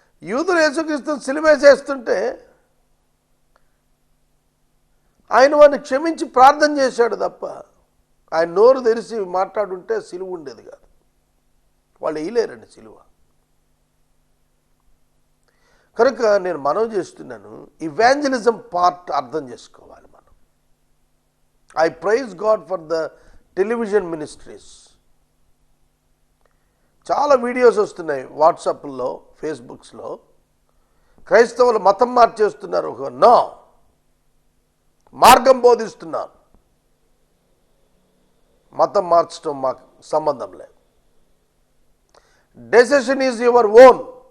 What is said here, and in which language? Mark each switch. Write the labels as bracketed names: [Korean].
[Telugu] యూదులు యేసుక్రీస్తుని సిలువేసేస్తుంటే ఆయన వాడిని క్షమించి ప్రార్థన చేశాడు తప్ప ఆయన నోరు తెరిచి మాట్లాడుంటే సిలువ ఉండేది కాదు. వాళ్ళు వేయలేరండి సిలువ. కనుక నేను మనవి చేస్తున్నాను, ఇవాంజలిజం పార్ట్ అర్థం చేసుకోవాలి మనం. [English] I praise God for the television ministries. [Telugu] చాలా వీడియోస్ వస్తున్నాయి వాట్సాప్లో, ఫేస్బుక్స్లో. క్రైస్తవులు మతం మార్చేస్తున్నారు. నో, మార్గం బోధిస్తున్నారు. మతం మార్చడం మాకు సంబంధం లేదు. [English] Decision is your own.